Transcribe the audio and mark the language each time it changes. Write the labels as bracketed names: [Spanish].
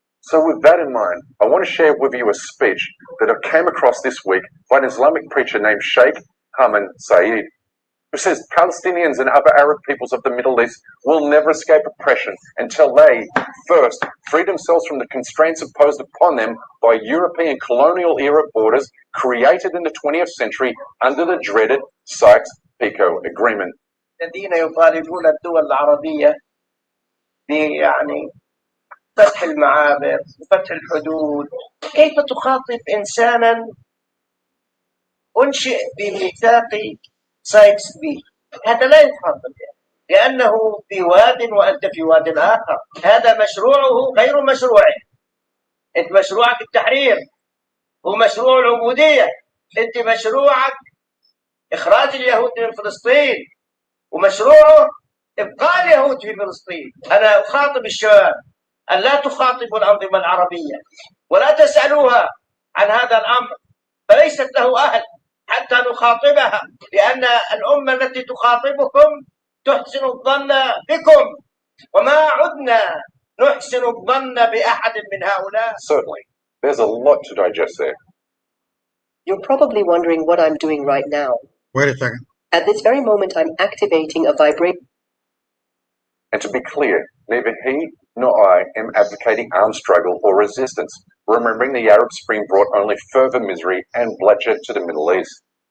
[English] So with that in mind, I want to share with you a speech that I came across this week by an Islamic preacher named Sheikh Hamad Saeed, who says Palestinians and other Arab peoples of the Middle East will never escape oppression until they, first, free themselves from the constraints imposed upon them by European colonial-era borders created in the 20th century under the dreaded Sykes-Picot Agreement. [Arabic] الذين يطالبون الدول العربية يعني فتح المعابر وفتح الحدود. كيف تخاطب إنسانا أنشئ بميثاق سايكس بي. هذا لا يخاطب لأنه في واد وأنت في واد آخر. هذا مشروعه غير مشروعه. أنت مشروعك التحرير ومشروع العبودية. أنت مشروعك إخراج اليهود من فلسطين ومشروعه إبقاء اليهود في فلسطين. أنا أخاطب الشباب أن لا تخاطبوا الأنظمة العربية ولا تسألوها عن هذا الأمر، فليست له أهل حتى نخاطبها، لأن الأمة التي تخاطبكم تحسن الظن بكم وما عدنا نحسن الظن بأحد من هؤلاء. [English] Certainly. There's a lot to digest there. You're probably wondering what I'm doing right now. Wait a second. At this very moment, I'm activating a vibration. And to be clear, neither he nor I am advocating armed struggle or resistance, remembering the Arab Spring brought only further misery and bloodshed to the Middle East.